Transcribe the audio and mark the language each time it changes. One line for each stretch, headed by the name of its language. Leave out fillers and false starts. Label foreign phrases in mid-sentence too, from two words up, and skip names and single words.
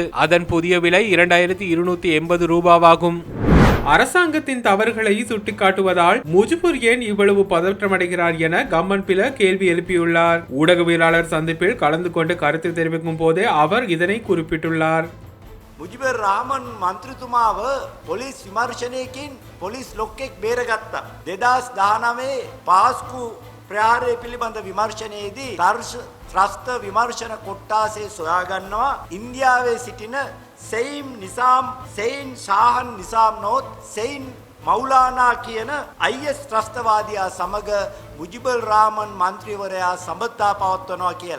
Tamil: அதன் புதிய விலை $2280 ஆகும். அரசாங்கத்தின் தவறுகளை சுட்டிக்காட்டுவதால் முஜிபுர் ஏன் இவ்வளவு பதற்றமடைகிறார் என கம்மன் பில கேள்வி எழுப்பியுள்ளார். ஊடகவியலாளர் சந்திப்பில் கலந்து கொண்டு கருத்து தெரிவிக்கும் போதே அவர் இதனை குறிப்பிட்டுள்ளார்.
Sinhala: මුජිබර් රාමන් මන්ත්‍රතුමාව පොලිස් විමර්ශනයකින් පොලිස් ලොක්කෙක් බේරගත්තා. 2019 පාස්කු ප්‍රහාරය පිළිබඳ විමර්ශනයේදී ත්‍රස්ත විමර්ශන කොට්ටාසේ සොයාගන්නවා ඉන්දියාවේ සිටින සෙයින් ශාහන් නිසාම් නොත් සෙයින් මෞලානා කියන IS ත්‍රස්තවාදියා සමග මුජිබර් රාමන් මන්ත්‍රීවරයා සම්බන්ධතා පවත්වනවා කියලා.